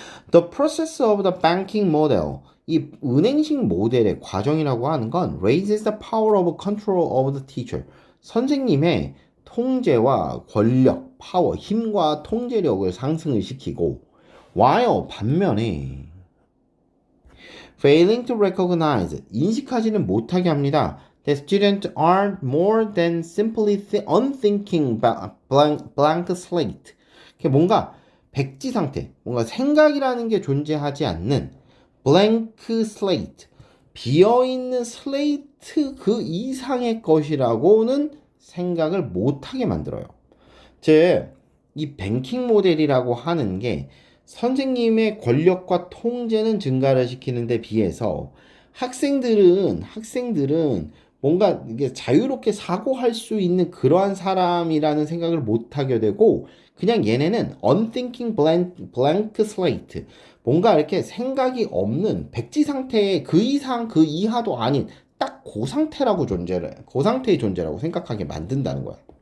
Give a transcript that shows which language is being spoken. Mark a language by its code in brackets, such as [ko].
[en] The process of the banking model, [ko] 이 은행식 모델의 과정이라고 하는 건 [en] raises the power of control of the teacher, [ko] 선생님의 통제와 권력, 파워, 힘과 통제력을 상승을 시키고, [en] while [ko] 반면에 [en] failing to recognize, [ko] 인식하지는 못하게 합니다. [en] that students are more than simply unthinking blank slate. [ko] 뭔가 백지 상태, 뭔가 생각이라는 게 존재하지 않는 [en] blank slate, [ko] 비어있는 슬레이트 그 이상의 것이라고는 생각을 못하게 만들어요. 즉, 이 뱅킹 모델이라고 하는 게 선생님의 권력과 통제는 증가를 시키는 데 비해서 학생들은 뭔가 이게 자유롭게 사고할 수 있는 그러한 사람이라는 생각을 못하게 되고, 그냥 얘네는 [en] unthinking blank slate, [ko] 뭔가 이렇게 생각이 없는 백지 상태의 그 이상 그 이하도 아닌 딱 그 상태라고 그 상태의 존재라고 생각하게 만든다는 거야.